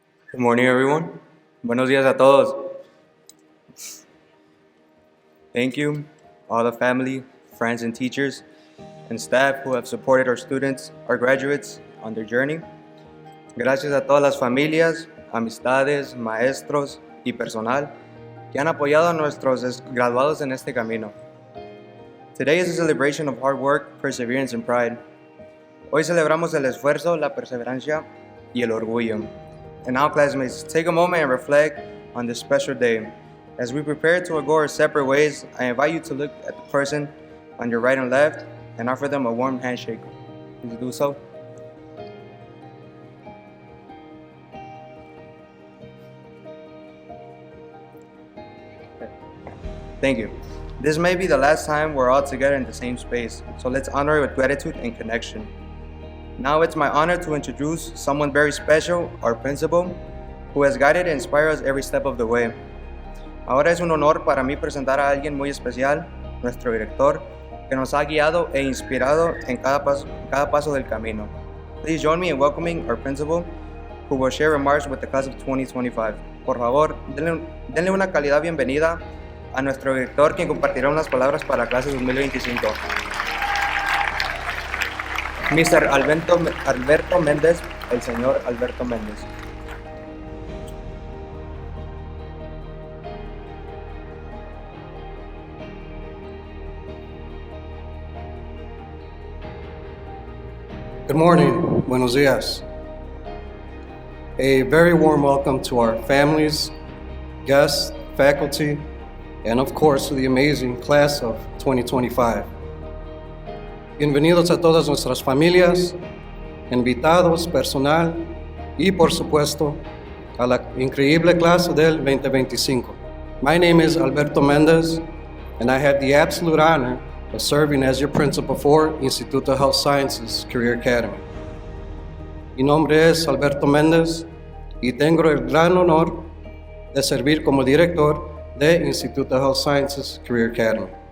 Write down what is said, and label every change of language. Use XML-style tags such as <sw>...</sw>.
<en>Good morning, everyone.</en> <es>Buenos días a todos.</es> <en>Thank you, all the family, friends, and teachers, and staff who have supported our students, our graduates, on their journey.</en> <es>Gracias a todas las familias, amistades, maestros y personal que han apoyado a nuestros graduados en este camino.</es> <en>Today is a celebration of hard work, perseverance, and pride.</en> <es>Hoy celebramos el esfuerzo, la perseverancia y el orgullo.</es> <en>And now, classmates, take a moment and reflect on this special day. As we prepare to go our separate ways, I invite you to look at the person on your right and left and offer them a warm handshake. Please do so. Thank you. This may be the last time we're all together in the same space, so let's honor it with gratitude and connection. Now it's my honor to introduce someone very special, our principal, who has guided and inspired us every step of the way.</en> <es>Ahora es un honor para mí presentar a alguien muy especial, nuestro director, que nos ha guiado e inspirado en cada paso del camino.</es> <en>Please join me in welcoming our principal, who will share remarks with the class of 2025.</en> <es>Por favor, denle una calidad bienvenida a nuestro director, quien compartirá unas palabras para la clase 2025. Mr. Alberto Méndez, el señor Alberto Méndez.</es> <en>Good morning,</en> <es>buenos días.</es> <en>A very warm welcome to our families, guests, faculty, and of course to the amazing class of 2025.</en> <es>Bienvenidos a todas nuestras familias, invitados, personal y por supuesto a la increíble clase del 2025.</es> <en>My name is Alberto Méndez and I have the absolute honor of serving as your principal for Instituto of Health Sciences Career Academy.</en> <es>Mi nombre es Alberto Méndez y tengo el gran honor de servir como director de Instituto of Health Sciences Career Academy.</es>